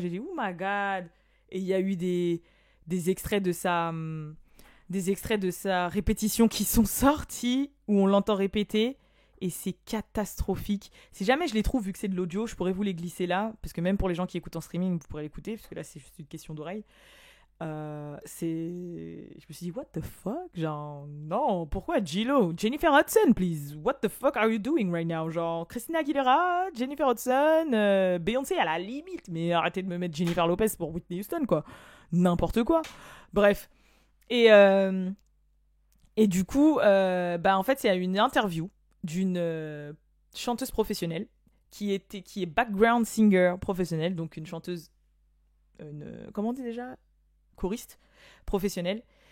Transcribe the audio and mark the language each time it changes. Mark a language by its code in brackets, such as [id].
[fr] J'ai dit, [en] oh my god. [fr] Et il y a eu des extraits de sa répétition qui sont sortis, où on l'entend répéter. Et c'est catastrophique. Si jamais je les trouve, vu que c'est de l'audio, je pourrais vous les glisser là. Parce que même pour les gens qui écoutent en streaming, vous pourrez l'écouter. Parce que là, c'est juste une question d'oreille. Je me suis dit, [en] what the fuck? [fr] Genre, non, pourquoi J-Lo? [en] Jennifer Hudson, please. What the fuck are you doing right now? [fr] Genre, Christina Aguilera, Jennifer Hudson, Beyoncé à la limite. Mais arrêtez de me mettre Jennifer Lopez pour Whitney Houston, quoi. N'importe quoi. Bref. Et du coup, en fait, il y a une interview d'une chanteuse professionnelle qui est background singer professionnelle, donc une chanteuse, comment on dit déjà, choriste professionnelle.